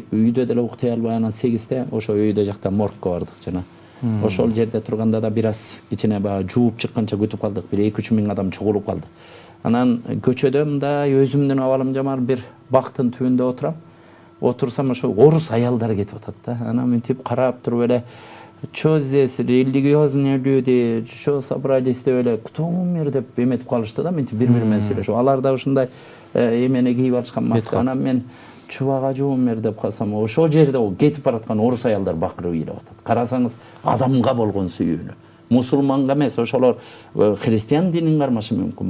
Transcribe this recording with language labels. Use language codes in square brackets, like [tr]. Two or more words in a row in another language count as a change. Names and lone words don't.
[ky] Үйдө деле уктай албай анан 8-те ошо өйдө жакта моргко бардык жана. Ошол жерде турганда да бир аз кичине баягы жууп чыкканча күтүп калдык. Бир 2-3 миң адам чогулуп калды. Анан көчөдө мындай өзүмдүн абалым жаман бир бактын түбүндө отурам. Отурсам ошо орус аялдар кетип атат да. Анан мынтип карап туруп эле [ru] что здесь религиозные люди, что собрались [ky] деп эле [ru] кто умер [ky] деп эметип калышты да. Мынтип бири-бири менен сүйлөшүп. Алар да ушундай эмени кийип алышкан маска. Анан мен чубагажы умер деп калсам, ошол жерде кетип бараткан орус аялдар бакырып ыйлап атат. Карасаңыз адамга болгон сүйүүнү. Мусулманга эмес, ошолор христиан динин кармашы мүмкүн.